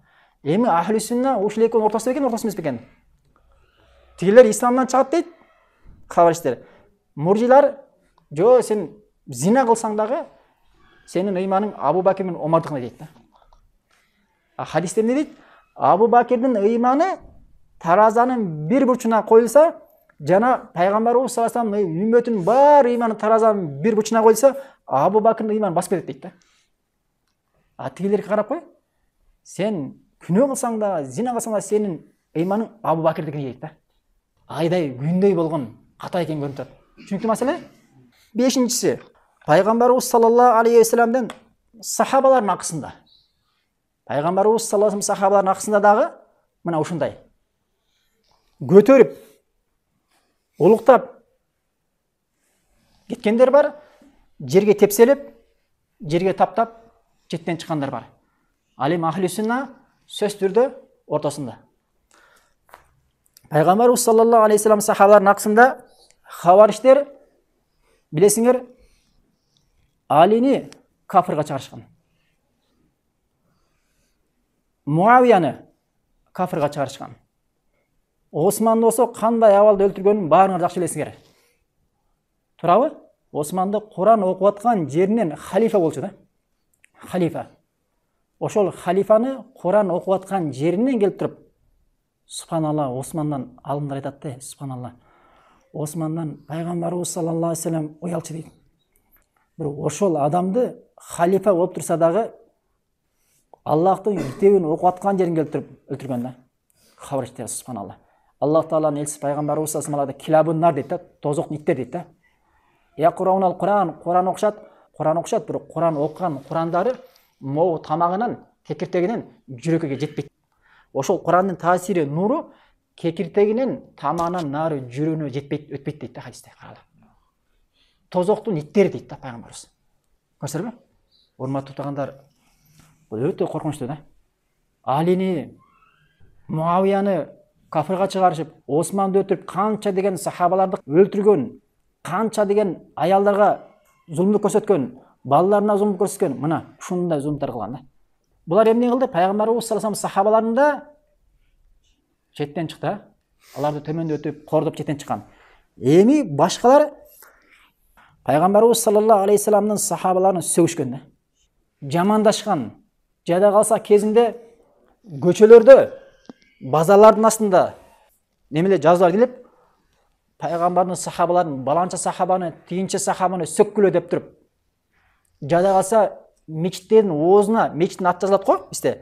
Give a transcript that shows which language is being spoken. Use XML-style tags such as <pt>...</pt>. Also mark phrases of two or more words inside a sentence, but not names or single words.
<ky>Эми</ky> <ar>أهل السنة</ar> <ky>ушул экөөнүн ортосунда экен, ортосунда эмес бекен? Тигилер исламдан чыгат дейт, хавариштер. Муржилар, жо сен зина кылсаң дагы, сенин ыйманың Абу Бакир менен Омардыкына дейт да. Хадисте эмне дейт? Абу Бакирдин ыйманы таразанын бир бурчуна коюлса, жана пайгамбарыбыз</ky> <ar>صلى الله عليه وسلم</ar> <ky>үммөтүнүн бар ыйманы таразанын бир бурчуна коюлса, Абу Бакирдин ыйманы басып кетет дейт да. Тигилерге карап кой. Сен күнөө кылсаң да, зина кылсаң да, сенин ыйманың Абу Бакирдикине дейт да. Айдай күндөй болгон ката экен көрүнүп турат. Түшүнүктүү маселе? Бешинчиси, пайгамбарыбыз</ky> <ar>صلى الله عليه وسلم</ar> <ky>сахабаларынын акысында. Пайгамбарыбыз</ky> <ar>صلى الله عليه وسلم</ar> <ky>сахабаларынын акысында дагы мына ушундай көтөрүп, улуктап кеткендер бар, жерге тепселеп, жерге таптап жеттен чыккандар бар. Ал эми</ky> <ar>أهل السنة</ar> <ky>сөз түрдө ортосунда. Пайгамбарыбыз</ky> <ar>صلى الله عليه وسلم</ar> <ky>сахабаларынын акысында хавариштер, билесиңер, Алини кафирга чыгарышкан. Муавияны кафирга чыгарышкан. Османды болсо кандай абалда өлтүргөнүн баарыңар жакшы билесиңер. Турабы? Османды Куран окуп аткан жеринен халифа болчу да. Халифа. Ошол халифаны Куран окуп аткан жеринен келип туруп, субханалла, Османдан алымдар айтат да, субханалла. Османдан пайгамбарыбыз</ky> <ar>صلى الله عليه وسلم</ar> <ky>уялчу дейт. Бирок ошол адамды халифа болуп турса дагы Аллахтын китебин окуп аткан жерин келип туруп өлтүргөн да. Хавариштер, субханалла. Аллах Тааланын элчиси пайгамбарыбыз</ky> <ar>صلى الله عليه وسلم كلاب النار</ar> <ky>дейт да, тозоктун иттер дейт да.</ky> <ar>يقرؤون القرآن,</ar> <ky>Куран окушат, бирок Куран окуган Курандары могу тамагынан, кекиртегинен жүрөккө жетпейт. Ошол Курандын таасири, нуру кекиртегинен тамагынан нары жүрөгүнө жетпейт, өтпөйт дейт да хадисте. Каралы. Тозоктун иттери дейт да пайгамбарыбыз. Көрсөңөрбү? Урматтуу туугандар, бул өтө коркунучтуу да. Алини, Муавияны кафирга чыгарышып, Османды өлтүрүп, канча деген сахабаларды өлтүргөн, канча деген аялдарга зулмдук көрсөткөн, балаларына зулмдук көрсөткөн, мына ушундай зулмдуктар кылган да. Булар эмне кылды? Пайгамбарыбыз</ky> <ar>صلى الله عليه وسلم</ar> <ky>сахабаларында четтен чыкты. Аларды төмөндөтүп, кордоп четтен чыккан. Эми башкалар пайгамбарыбыз</ky> <ar>صلى الله عليه وسلم</ar> <ky>сахабаларын сөгүшкөн да. Жамандашкан, жада калса кезинде көчөлөрдө, базарлардын астында немелер жазуулар келип, пайгамбардын сахабаларын, баланча сахабаны, тигинче сахабаны сөккүлө деп туруп, жада калса мечиттердин оозуна, мечиттин аты жазылат го бизде.</ky>